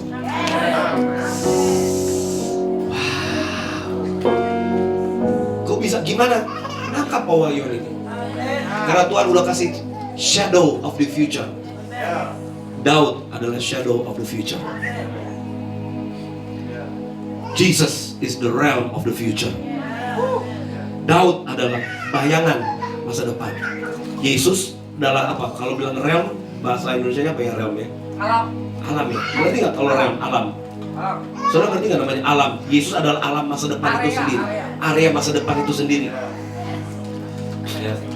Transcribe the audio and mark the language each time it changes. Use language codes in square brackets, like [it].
[id] Wow. Kok bisa? Gimana? Nangkap pewahyuan ini? Karena Tuhan udah kasih [en] shadow of the future. [id] Daud adalah [en] shadow of the future. Jesus is the realm of the future. [id] Daud adalah bayangan masa depan. Yesus adalah apa? Kalau bilang realm, bahasa Indonesia apa ya realm ya? Alam. Alam ya. Berarti nggak kalau realm alam? Alam. Saudara ngerti nggak namanya alam? Yesus adalah alam masa depan itu sendiri. Area masa depan itu sendiri. Ya.